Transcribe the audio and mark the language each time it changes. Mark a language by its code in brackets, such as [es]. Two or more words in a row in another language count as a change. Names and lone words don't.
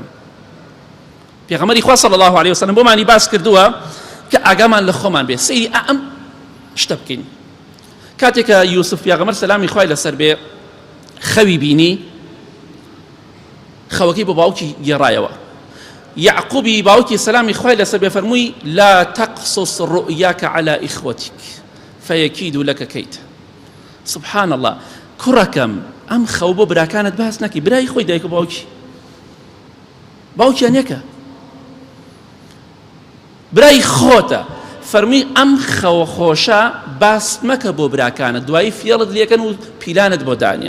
[ckb] پێغەمبەری خوا [ar] صلی الله عليه وسلم [ckb] بۆمانی باس کردووە کە ئاگامان لە خۆمان بێ، سەیری ئەم شتە بکەین. کاتێکە یوسف پێغەمبەر سەلامی خوای لەسەر بێ خەوی بینی، خەوەکەی بۆ باوکی گێڕایەوە. یعقوبی باوکی سەلامی خوای لەسەر بێ فەرمووی [ar] لا تقصص رؤياك على إخوتك فيكيدوا لك كيدا. سبحان الله، [ckb] کوڕەکەم ئەم خەو بۆ براکانت باس نەکەی، برای خۆی دایک و باوکیان یەکە، برای خۆتە. فەرمووی ئەم خەوە خۆشە باس مەکە بۆ براکانت، دوایی فێڵت لێکەن و پیلانت بۆ دانێن.